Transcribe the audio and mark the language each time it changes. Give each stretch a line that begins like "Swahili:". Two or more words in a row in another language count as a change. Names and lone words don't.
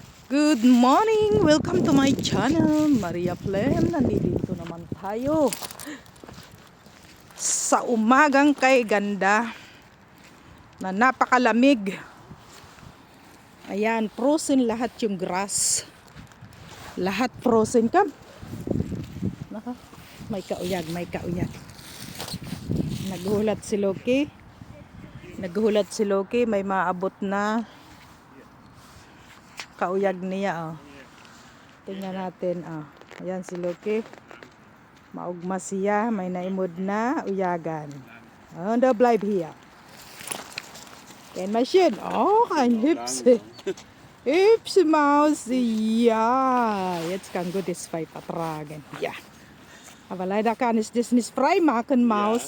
English: Good morning! Welcome to my channel, Maria Flem.
Filipino: Nandito naman tayo sa umagang kay ganda na napakalamig. Ayan, frozen lahat yung grass. Lahat frozen ka.
Bikol: Naka, may kauyag, may kauyag. Naghulat si Loki. Naghulat si Loki, may maabot na kauyag niya, oh.
Filipino: Tingnan natin, oh. Ayan si Loki.
Bikol: Maugma siya, may naimod na uyagan.
German: Und da bleib hier. Kein Maschinen. Oh, ein hübsche. Hübsche Maus. Ja, jetzt kann gutes Vieh vertragen. Ja. Aber leider kann ich das nicht frei machen, Maus.